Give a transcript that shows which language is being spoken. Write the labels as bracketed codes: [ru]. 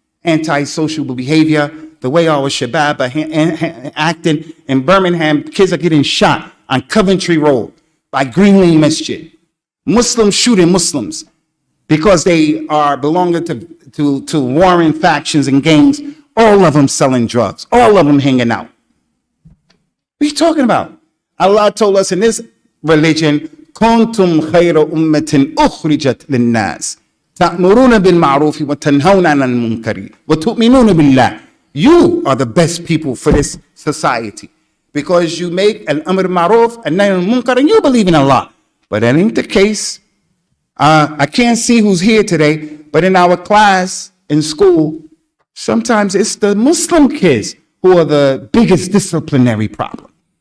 [en] Antisocial behavior, the way our shabab are acting in Birmingham, kids are getting shot on Coventry Road by Green Lane Masjid. Muslims shooting Muslims because they are belonging to warring factions and gangs, all of them selling drugs, all of them hanging out. What are you talking about? Allah told us in this religion, [ar] كنتم خير أمة أخرجت للناس تأمرون بالمعروف وتنهون عن المنكر وتؤمنون بالله. [en] You are the best people for this society because you make al-amr ma'ruf and nahy al-munkar and you believe in Allah. But that ain't the case. I can't see who's here today, but in our class in school, sometimes it's the Muslim kids who are the biggest disciplinary problem.